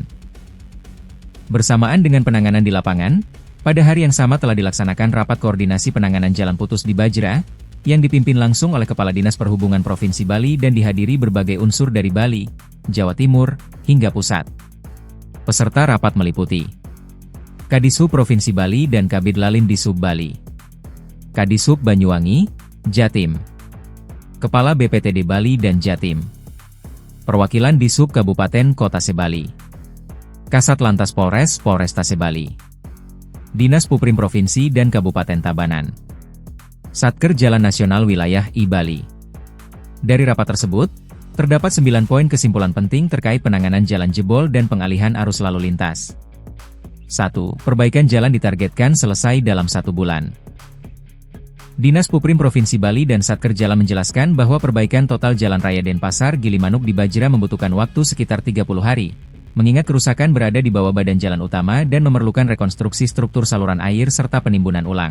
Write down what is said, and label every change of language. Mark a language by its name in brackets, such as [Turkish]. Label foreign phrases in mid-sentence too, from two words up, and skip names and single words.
[Indonesian] Bersamaan dengan penanganan di lapangan, pada hari yang sama telah dilaksanakan rapat koordinasi penanganan jalan putus di Bajra, yang dipimpin langsung oleh Kepala Dinas Perhubungan Provinsi Bali dan dihadiri berbagai unsur dari Bali, Jawa Timur, hingga pusat. Peserta rapat meliputi Kadisub Provinsi Bali dan Kabid Lalin Disub Bali, Kadisub Banyuwangi, Jatim, Kepala BPTD Bali dan Jatim, Perwakilan Disub Kabupaten Kota Sebali, Kasat Lantas Polres Polresta Sebali, Dinas Puprim Provinsi dan Kabupaten Tabanan, Satker Jalan Nasional Wilayah I-Bali. Dari rapat tersebut, terdapat 9 poin kesimpulan penting terkait penanganan jalan jebol dan pengalihan arus lalu lintas. 1. Perbaikan jalan ditargetkan selesai dalam 1 bulan. Dinas Puprim Provinsi Bali dan Satker Jalan menjelaskan bahwa perbaikan total Jalan Raya Denpasar Gilimanuk di Bajra membutuhkan waktu sekitar 30 hari, mengingat kerusakan berada di bawah badan jalan utama dan memerlukan rekonstruksi struktur saluran air serta penimbunan ulang.